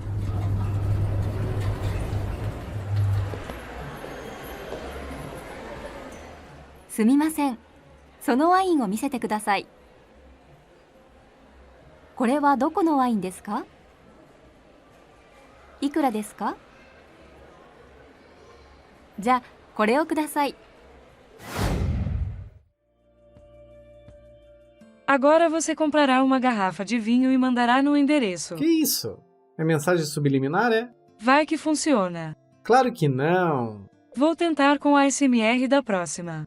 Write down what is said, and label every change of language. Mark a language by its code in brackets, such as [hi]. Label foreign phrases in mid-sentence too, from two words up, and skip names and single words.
[ja] すみません。そのワインを見せてください。これはどこのワインですか？いくらですか？じゃあ、これをください。 [pt] Agora você comprará uma garrafa de vinho e mandará no endereço. Que isso? É mensagem subliminar, é? Vai que funciona. Claro que não! Vou tentar com a ASMR da próxima.